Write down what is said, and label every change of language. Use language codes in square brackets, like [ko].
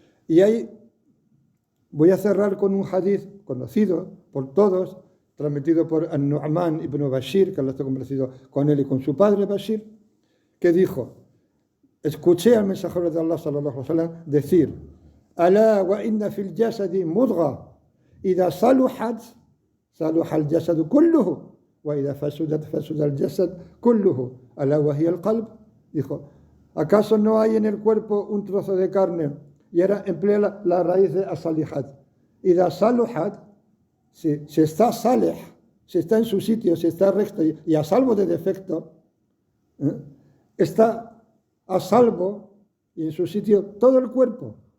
[es] Y ahí voy a cerrar con un hadith conocido por todos, transmitido por An-Nu'man ibn Bashir, que Allah está convencido con él y con su padre Bashir, que dijo: escuché al mensajero de Allah sallallahu alaihi wasallam decir: [ar] Alá wa inna fil jasadi mudgha idha saluhat صلح الجسد كله وإذا فسدت فسد الجسد كله ألا وهي القلب. [es] Dijo, ¿acaso no hay en el cuerpo un trozo de carne? Y ahora emplea la raíz de asalihat. [ar] إذا صلحت, [es] si está salih, si está en su sitio, si está recto y a salvo de defecto, está a salvo y en su sitio todo el cuerpo.